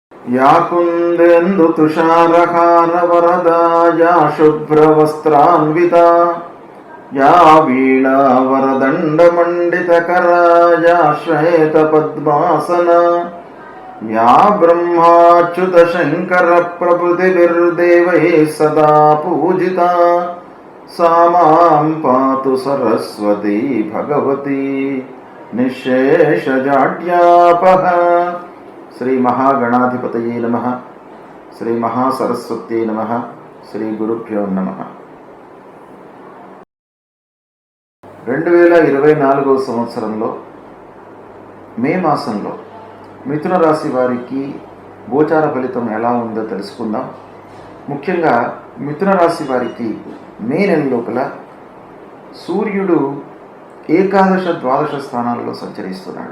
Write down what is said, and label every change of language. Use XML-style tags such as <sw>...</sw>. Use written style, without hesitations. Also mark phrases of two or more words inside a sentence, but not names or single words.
<sa>या कुन्देन्दु तुषारहार वरदा या शुभ्रवस्त्रान्विता या वीणा वरदण्डमण्डितकरा या श्वेतपद्मासना या ब्रह्माच्युतशङ्करप्रभृतिभिर्देवैः सदा पूजिता सा मां पातु सरस्वती भगवती निःशेषजाड्यापः। श्री महागणाधिपतये नमः। श्री महासरस्वत्यै नमः। श्री गुरुभ्यो नमः।</sa> <te>2024 సంవత్సరంలో మే మాసంలో మిథున రాశి వారికి గోచార ఫలితం ఎలా ఉందో తెలుసుకుందాం. ముఖ్యంగా మిథున రాశి వారికి మే నెల లోపల సూర్యుడు ఏకాదశ ద్వాదశ స్థానాలలో సంచరిస్తున్నాడు.</te>